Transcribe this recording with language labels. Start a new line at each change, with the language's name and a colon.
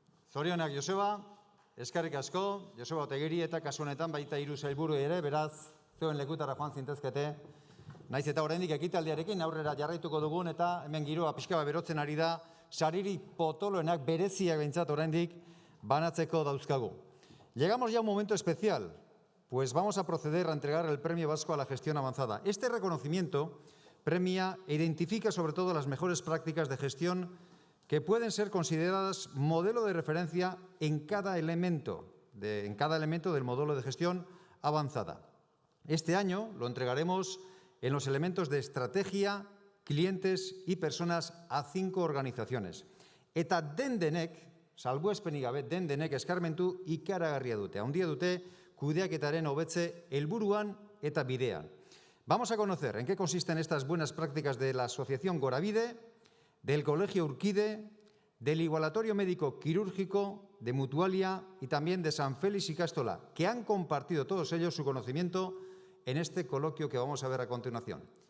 Basque: Zorionak Joseba, eskerrik asko, Joseba Otaegiri eta kasu honetan baita 3 sailburu ere, beraz, zeuen lekutara joan zintezkete, naiz eta oraindik ekitaldiarekin aurrera jarraituko dugun eta hemen giroa pixka bat berotzen ari da, sariri potoloenak bereziak behintzat oraindik banatzeko dauzkagu.
Spanish: Llegamos ya a un momento especial, pues vamos a proceder a entregar el Premio Vasco a la Gestión Avanzada. Este reconocimiento premia e identifica sobre todo las mejores prácticas de gestión que pueden ser consideradas modelo de referencia en cada elemento del modelo de gestión avanzada. Este año lo entregaremos en los elementos de estrategia, clientes y personas a 5 organizaciones.
Basque: Eta dendenek, salbuespenik gabe, dendenek eskarmentu ikaragarria dute. Handia dute kudeaketaren hobetze helburuan eta bidean.
Spanish: Vamos a conocer en qué consisten estas buenas prácticas de la Asociación Gorabide, del Colegio Urquide, del Igualatorio Médico Quirúrgico, de Mutualia y también de San Félix y Cástola, que han compartido todos ellos su conocimiento en este coloquio que vamos a ver a continuación.